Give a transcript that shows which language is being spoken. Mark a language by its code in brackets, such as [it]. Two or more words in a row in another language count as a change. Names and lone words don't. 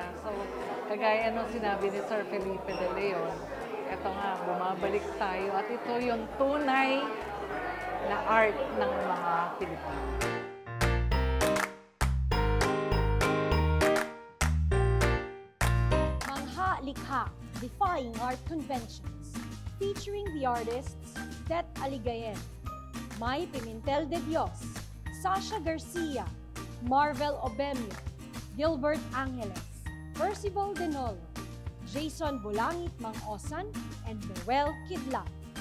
[tl] So, kagaya nung sinabi ni Sir Felipe De Leon, ito nga, bumabalik tayo at ito yung tunay na art ng mga Pilipino. Likha, [en] Defying Art Conventions, featuring the artists Det Aligayen, May Pimentel de Dios, Sasha Garcia, Marvel Obemio, Gilbert Angeles, Percival Denolo, Jason Bulangit Mang Osan, and Noel Kidlat.